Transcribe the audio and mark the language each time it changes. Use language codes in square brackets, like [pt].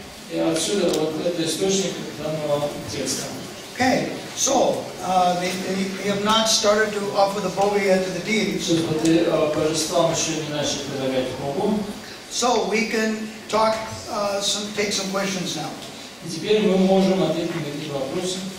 [ru] И отсюда вот это источник данного текста. [en] Okay, so they have not started to offer the bhoga yet to the deities. [ru] Божествам еще не начали предлагать Богу. [en] So we can talk, take some questions now. [ru] И теперь мы можем ответить на такие вопросы.